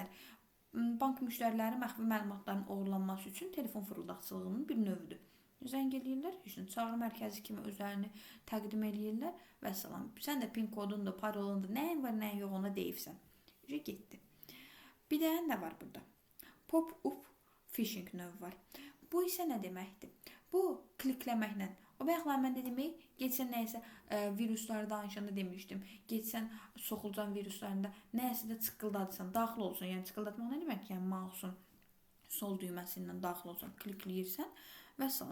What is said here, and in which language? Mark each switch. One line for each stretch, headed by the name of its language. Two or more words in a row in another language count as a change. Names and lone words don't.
Azerbaijani: Bank müştəriləri məxfi məlumatların oğurlanması üçün telefon fırıldaqçılığının bir növüdür. Zəng eləyirlər, çağrı mərkəzi kimi özlərini təqdim eləyirlər və salam. Sən də pin kodundur, parolundur, nəyin var, nəyin yox ona deyibsən. Getdi. Bir də nə var burada?
English: Pop-up phishing
Azerbaijani: növü var. Bu isə nə deməkdir? Bu klikləməklə. O bayaqlar mən də demək, geçsən nəyəsə virusları danışanda demişdim. Geçsən soxulcan viruslarında nəyəsə də çıqqıldadırsan, daxil olsun. Yəni çıqqıldatmaq nə demək? Yəni mouse'un sol düyməsindən daxil olsun, klikləyirsən və salam.